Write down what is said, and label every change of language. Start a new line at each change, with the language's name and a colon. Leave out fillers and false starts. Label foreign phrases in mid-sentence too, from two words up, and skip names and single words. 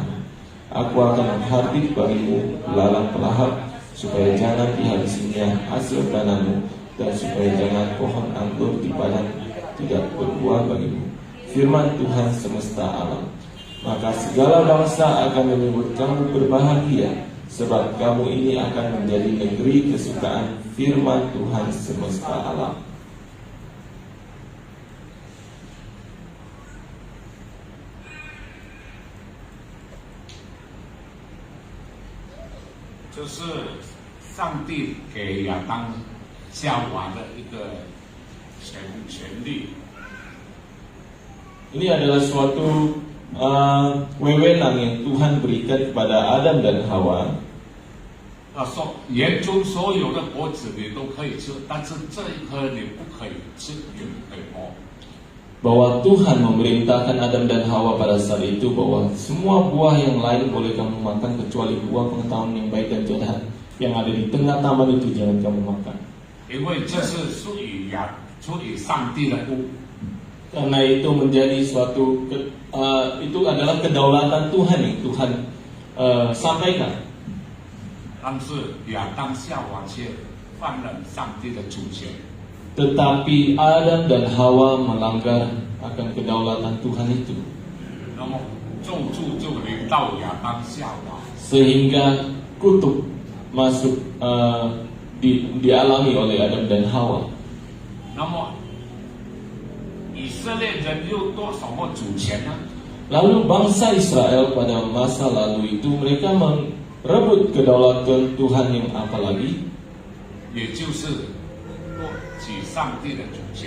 Indonesian: Aku akan menghardik bagimu lalang pelahap, supaya jangan dihabisinya hasil tanahmu, dan supaya jangan pohon anggur di padang tidak berbuah bagimu. Firman Tuhan semesta alam. Maka segala bangsa akan menyebut kamu berbahagia, sebab kamu ini akan menjadi negeri kesukaan firman Tuhan semesta alam.
Chinese: 就是上帝给亚当夏娃的一个权利。
Indonesian: Ini adalah suatu wewenang yang Tuhan berikan kepada Adam dan Hawa.
Chinese: 他说：“园中所有的果子你都可以吃，但是这一颗你不可以吃，你不可以摸。”
Indonesian: Bahwa Tuhan memerintahkan Adam dan Hawa pada saat itu bahwa semua buah yang lain boleh kamu makan kecuali buah pengetahuan yang baik dan jahat yang ada di tengah taman itu jangan kamu makan.
Chinese: 因为这是属于上帝的物。
Indonesian: Karena itu menjadi suatu itu adalah kedaulatan Tuhan yang Tuhan sampaikan.
Chinese: 但是亚当夏娃却犯了上帝的主权。
Indonesian: Tetapi Adam dan Hawa melanggar akan kedaulatan Tuhan itu.
Chinese: 那么咒诅就临到亚当夏娃。
Indonesian: Sehingga kutuk masuk dialami oleh Adam dan Hawa.
Chinese: 那么以色列人又多什么主权呢？
Indonesian: Lalu bangsa Israel pada masa lalu itu mereka merebut kedaulatan Tuhan yang apa lagi?
Chinese: 也就是夺取上帝的主权。